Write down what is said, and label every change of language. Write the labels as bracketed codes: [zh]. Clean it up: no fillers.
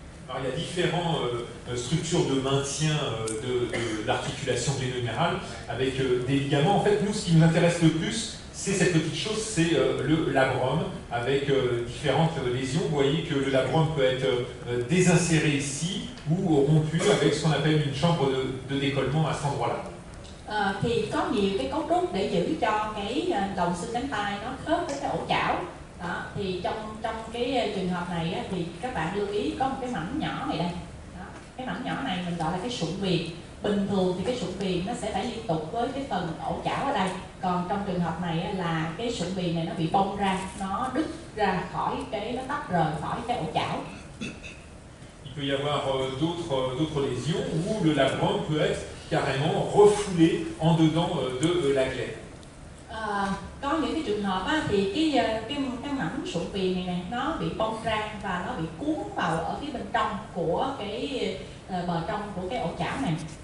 [fr] Alors, il y a différentes structures de maintien de l'articulation gléno-humérale avec des ligaments. En fait, nous, ce qui nous intéresse le plus, c'est cette petite chose, c'est le labrum avec différentes lésions. Vous voyez que le labrum peut être désinséré ici ou rompu avec ce qu'on appelle une chambre de décollement à cet endroit-là. [vi] Thì có nhiều cái cấu trúc để giữ cho cái đầu xương cánh tay nó khớp với cái ổ chảo. Đó, thì trong cái trường hợp này á, thì các bạn lưu ý có một cái mảnh nhỏ này đây. Đó, cái mảnh nhỏ này mình gọi là cái sụn viền. Bình thường thì cái sụn viền nó sẽ phải liên tục với cái phần ổ chảo ở đây. Còn trong trường hợp này á, là cái sụn viền này nó bị bong ra, nó đứt ra khỏi nó tách rời khỏi cái ổ chảo. [fr] Il peut y avoir d'autres lésions où le labrum peut être carrément refoulé en dedans de la glaie. [vi] Có những cái trường hợp á, thì cái mảnh sụn viền này nó bị bong ra và nó bị cuốn vào ở phía bên trong của cái bờ trong của cái ổ chảo này.